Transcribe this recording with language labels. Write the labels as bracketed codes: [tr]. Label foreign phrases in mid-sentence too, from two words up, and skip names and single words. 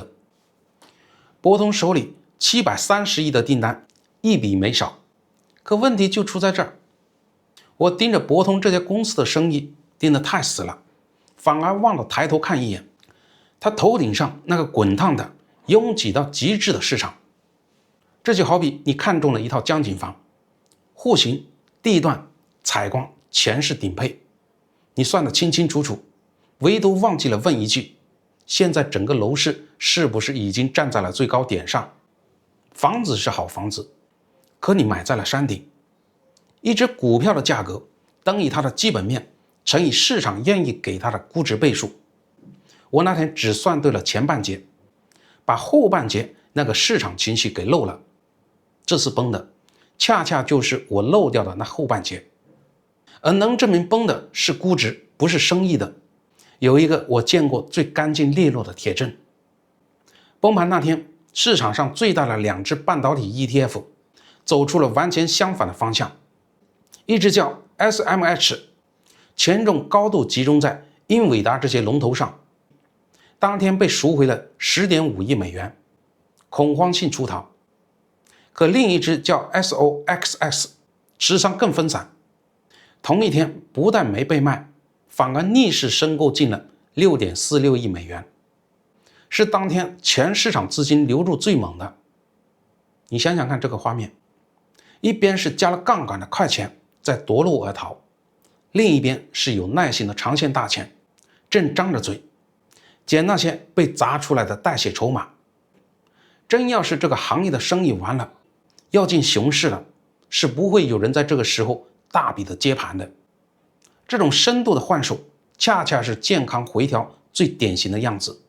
[zh] 博通手裡730億的訂單一筆沒少，可問題就出在這兒，我盯着博通這家公司的生意盯得太死了，反而忘了抬頭看一眼他頭頂上那個滾燙的擁擠到極致的市場。這就好比你看中了一套江景房，戶型、地段、採光全是頂配，你算得清清楚楚，唯獨忘記了問一句：現在整個樓市是不是已經站在了最高點上？房子是好房子，可你買在了山頂。一只股票的價格等於它的基本面乘以市場願意給它的估值倍數。我那天只算對了前半截，把後半截那個市場情緒給漏了。這次崩的恰恰就是我漏掉的那後半截，而能證明崩的是估值，不是生意的，有一個我見過最乾淨利落的鐵證。崩盤那天，市場上最大的2只半導體 ETF 走出了完全相反的方向，一只叫 SMH，权重高度集中在英偉達這些龍頭上，當天被贖回了10.5億美元，恐慌性出逃。可另一只叫 SOXS， 持倉更分散，同一天不但沒被賣，反而逆勢申購進了 6.46 億美元，是當天全市場資金流入最猛的。你想想看這個畫面，一邊是加了槓桿的快錢在奪路而逃，另一邊是有耐心的長線大錢正張着嘴撿那些被砸出來的帶血籌碼。真要是這個行業的生意完了，要進熊市了，是不會有人在這個時候大筆的接盤的。這種深度的換手恰恰是健康回調最典型的樣子。